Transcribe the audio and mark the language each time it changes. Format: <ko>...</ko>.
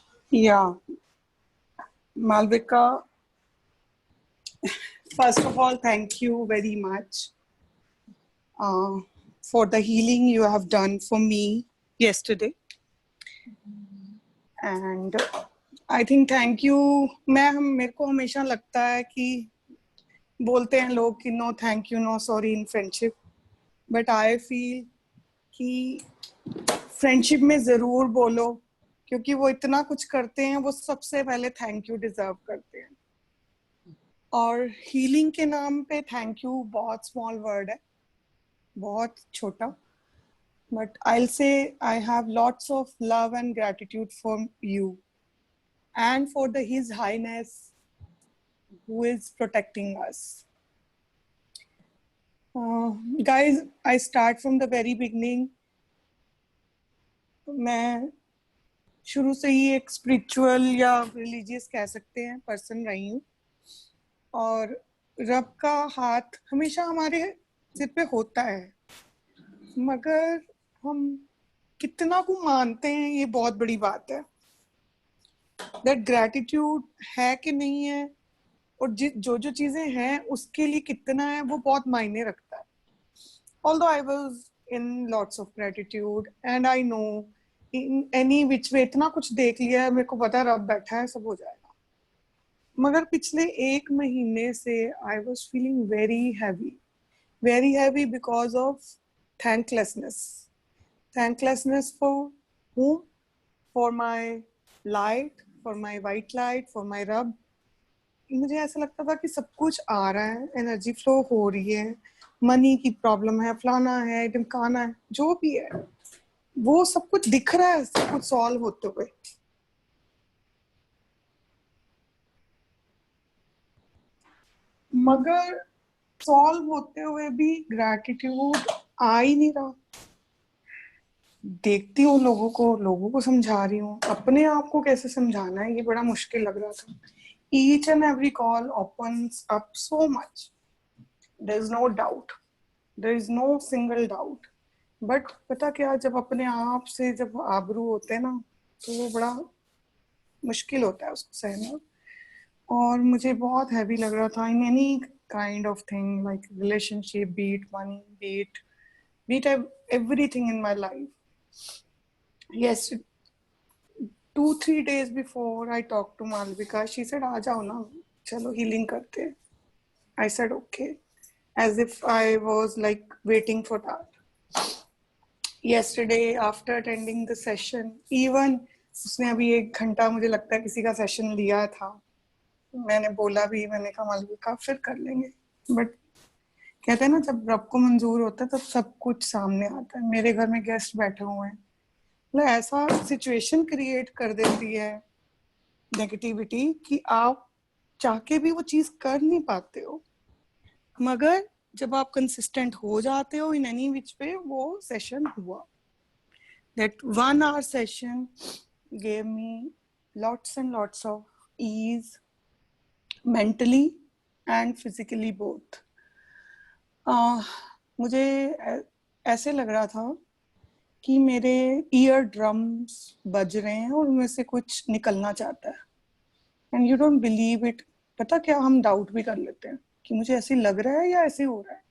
<en>Yeah, Malvika, first of all, thank you very much for the healing you have done for me yesterday. And I think thank you.</en> <hi>मेरे को हमेशा लगता है कि बोलते हैं लोग कि</hi> <en>no thank you, no sorry in friendship. But I feel</en> <hi>कि फ्रेंडशिप में ज़रूर बोलो, क्योंकि वो इतना कुछ करते हैं, वो सबसे पहले थैंक यू डिजर्व करते हैं. और हीलिंग के नाम पे थैंक यू बहुत स्मॉल वर्ड है, बहुत छोटा.</hi> <en>But I'll say I have lots of love and gratitude for you and for His Highness who is protecting us. Guys, I start from the very beginning.</en> <hi>मैं शुरू से ही एक spiritual या religious कह सकते हैं पर्सन रही हूँ, और रब का हाथ हमेशा हमारे सिर पे होता है, मगर हम कितना को मानते हैं ये बहुत बड़ी बात है. दैट ग्रैटिट्यूड है कि नहीं है, और जो जो चीजें हैं उसके लिए कितना है, वो बहुत मायने रखता है.</hi> <en>Although I was in lots of gratitude and I know in any which way</en> <hi>इतना कुछ देख लिया है, मेरे को पता है रब बैठा है, सब हो जाएगा. मगर पिछले एक महीने से</hi> <en>I was feeling very heavy because of thanklessness for whom? For my light, for my white light, for my रब.</en> <hi>मुझे ऐसा लगता था कि सब कुछ आ रहा है, एनर्जी फ्लो हो रही है, मनी की प्रॉब्लम है, फलाना है, ढिमकाना है, जो भी है वो सब कुछ दिख रहा है, सब कुछ सॉल्व होते हुए. मगर सॉल्व होते हुए भी ग्रैटिट्यूड आ ही नहीं रहा. देखती हूँ लोगों को समझा रही हूँ, अपने आप को कैसे समझाना है ये बड़ा मुश्किल लग रहा था.</hi> <en>Each and every call opens up so much. There is no doubt. There is no single doubt.</en> <hi>But पता क्या, जब अपने आप से जब आबरू होते हैं ना, तो वो बड़ा मुश्किल होता है उसको सहना. और मुझे बहुत हैवी लग रहा था</hi> <en>in any kind of thing, like relationship, be it money, be it everything in my life. Yes, 2-3 days before I talked to Malvika, she said,</en> <hi>"आ जाओ ना, चलो हीलिंग करते हैं.</hi> <en>I said okay, as if I was like waiting for that. Yesterday after attending the session, even</en> <hi>उसने अभी 1 घंटा मुझे लगता है किसी का सेशन लिया था. मैंने बोला भी, मैंने कहा मालविका फिर कर लेंगे, बट कहते हैं ना जब रब को मंजूर होता है तब सब कुछ सामने आता है. मेरे घर में गेस्ट बैठे हुए हैं, मतलब ऐसा सिचुएशन क्रिएट कर देती है नेगेटिविटी कि आप चाह के भी वो चीज कर नहीं पाते हो. मगर जब आप कंसिस्टेंट हो जाते हो</hi> <en>in any which</en> <hi>पे, वो सेशन हुआ.</hi> <en>That 1 hour session gave me lots and lots of ease, mentally and physically both.</en> <hi>मुझे ऐसे लग रहा था कि मेरे ईयर ड्रम्स बज रहे हैं और उनमें से कुछ निकलना चाहता है.</hi> <en>And you don't believe it.</en> <hi>पता क्या, हम डाउट भी कर लेते हैं कि मुझे ऐसे लग रहा है या ऐसे हो रहा है.</hi>